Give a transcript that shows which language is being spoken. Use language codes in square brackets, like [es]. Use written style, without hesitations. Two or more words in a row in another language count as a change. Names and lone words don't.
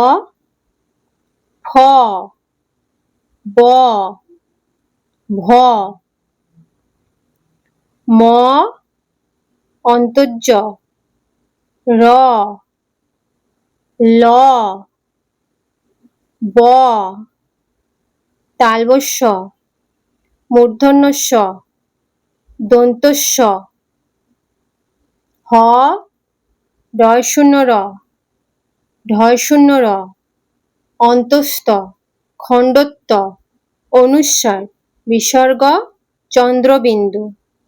[bn] ফ ব ভ ম অন্তর্জ র ল ব তালবস্য মূর্ধন্য ষ দন্তস্ব হ ডয় শূন্য র ঢয় শূন্য র অন্তস্থ খণ্ডত্ব অনুস্বার বিসর্গ চন্দ্রবিন্দু।